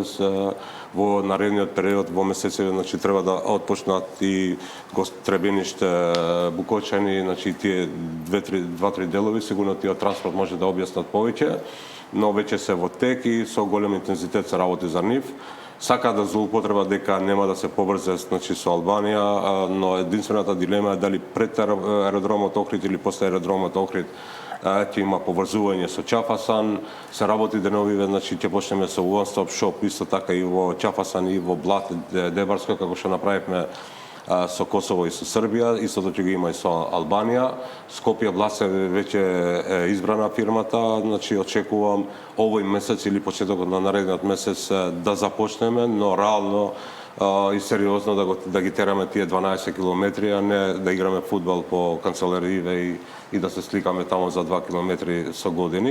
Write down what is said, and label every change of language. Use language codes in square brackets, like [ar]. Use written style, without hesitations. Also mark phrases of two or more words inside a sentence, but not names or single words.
[mk] во наредниот период во месеци значи треба да отпочнат и Гостребениште, Букочани, значи тие 2-3 делови, сигурно тие транспорт може да објаснат повеќе, но веќе се во тек и со голем интензитет се работи за нив. Сака да злоупотреба дека нема да се побрзе значи со Албанија, но единствената дилема е дали пред аеродромот Охрид или после аеродромот Охрид ќе има поврзување со Чафасан, се работи деновиве, значи ќе почнеме со [en] one stop shop [mk] исто така и во Чафасан и во Блат Дебарско како што направивме со Косово и со Србија, истото ќе го има и со Албанија. Скопје Блаце веќе е избрана фирмата, значи очекувам овој месец или почетокот на наредниот месец да започнеме, но реално и сериозно да ги тераме тие 12 километри, а не да играме фудбал по канцелариите и да се сликаме таму за 2 километри со години.